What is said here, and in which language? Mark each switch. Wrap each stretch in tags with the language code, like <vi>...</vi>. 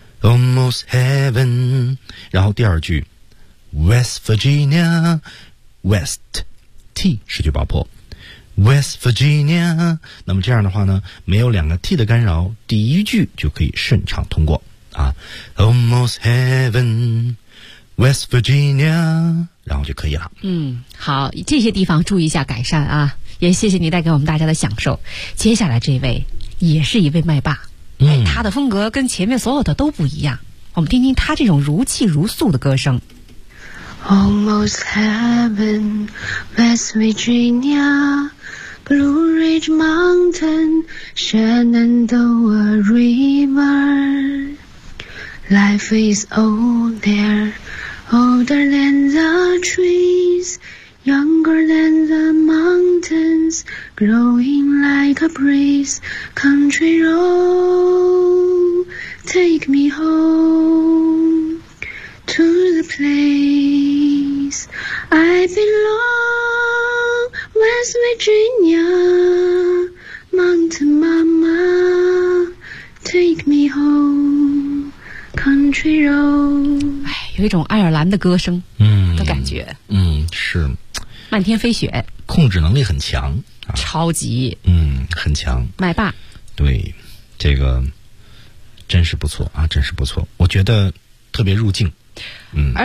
<en>Almost heaven，</en> <zh>然后第二句 West Virginia， West T 失去爆破 West Virginia， 那么这样的话呢，没有两个 T 的干扰，第一句就可以顺畅通过啊。</zh> <en>Almost heaven，</en> <zh>West Virginia， 然后就可以了。嗯，好，这些地方注意一下改善啊，也谢谢你带给我们大家的享受。接下来这位也是一位麦霸。嗯、他的风格跟前面所有的都不一样，我们听听他这种如泣如诉的歌声。</zh> <en>Almost heaven, West Virginia, Blue Ridge Mountain, Shenandoah River. Life is old there, older than the treesYounger than the mountains, growing like a breeze. Country road, take me home to the place I belong. West Virginia, mountain mama, take me home. Country road.</en> <zh>哎，有一种爱尔兰的歌声，嗯，的感觉，嗯，是。漫天飞雪，控制能力很强、啊、超级，嗯，很强，麦霸，对，这个真是不错啊，真是不错，我觉得特别入境，嗯，</zh>